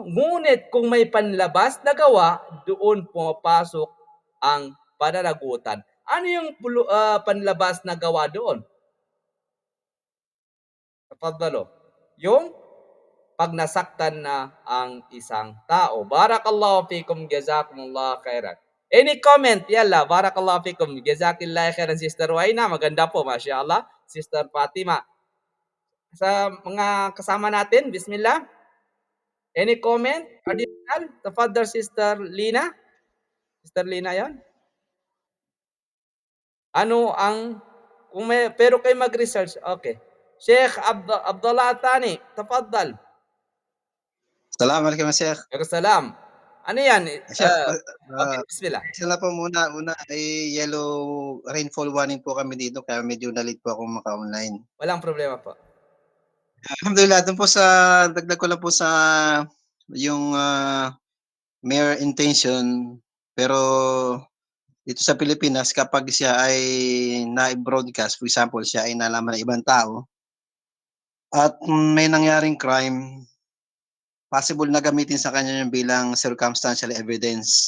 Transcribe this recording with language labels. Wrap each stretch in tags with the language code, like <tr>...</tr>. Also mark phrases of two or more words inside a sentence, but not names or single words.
<tl>Ngunit kung may panlabas na gawa, doon pumapasok ang pananagutan. Ano yung panlabas na gawa doon? Tafadhalo. Yung pag nasaktan na ang isang tao.</tl> <ar>بارك الله فيكم جزاكم الله خيرا.</ar> <en>Any comment?</en> <ar>يلا بارك الله فيكم جزاك الله خيرا,</ar> <tl>Sister Waina. Maganda po, mashallah. Sister Fatima. Sa mga kasama natin, bismillah.</tl> <en>Any comment? Additional? The Father, Sister Lina?</en> <tl>Sister Lina yan? Ano ang, pero kayo mag-research, okay. Sheikh Abdullah Tani, tafaddal.</tl> <ar>السلام عليكم شيخ. وعليكم السلام.</ar> <tl>Ano yan? Sheikh, Okay, bismillah. isa lang po muna, ay</tl> <en>yellow rainfall warning</en> <tl>po kami dito kaya medyo na-late po akong maka-online. Walang problema po. Alhamdulillah dun po sa dagdag ko lang po sa yung,</tl> <en>mere intention,</en> <tl>pero dito sa Pilipinas kapag siya ay nai-broadcast,</tl> <en>for example,</en> <tl>siya ay nalaman ng ibang tao at may nangyaring crime, possible na gamitin sa kanya yun bilang</tl> <en>circumstantial evidence.</en>